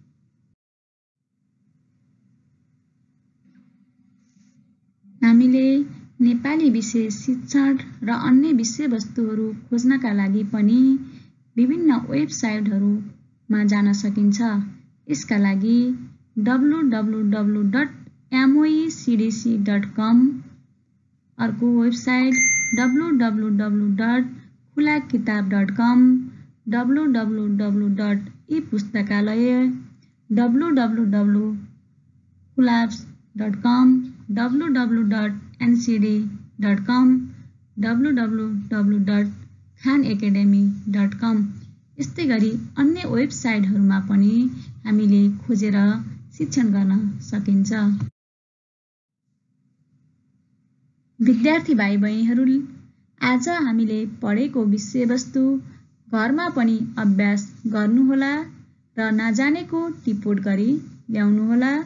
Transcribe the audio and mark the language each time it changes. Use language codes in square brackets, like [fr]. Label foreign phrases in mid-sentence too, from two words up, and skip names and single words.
[ne] हामीले नेपाली विषय शिक्षण र अन्य विषयवस्तुहरू खोज्नका लागि पनि विभिन्न वेबसाइटहरूमा जान सकिन्छ। यसका लागि www.moecdc.com, अर्को वेबसाइट www.khulakitab.com, www.eपुस्तकालय, www.khulabs.com, www.ncd.com, www.khanacademy.com। यस्तै गरी अन्य वेबसाइटहरूमा पनि हामीले खोजेर शिक्षण गर्न सकिन्छ। विद्यार्थी भाइ बहिनीहरू, आज हामीले पढेको विषयवस्तु घरमा पनि अभ्यास गर्नुहोला र नजानेको टिपोट गरी ल्याउनुहोला।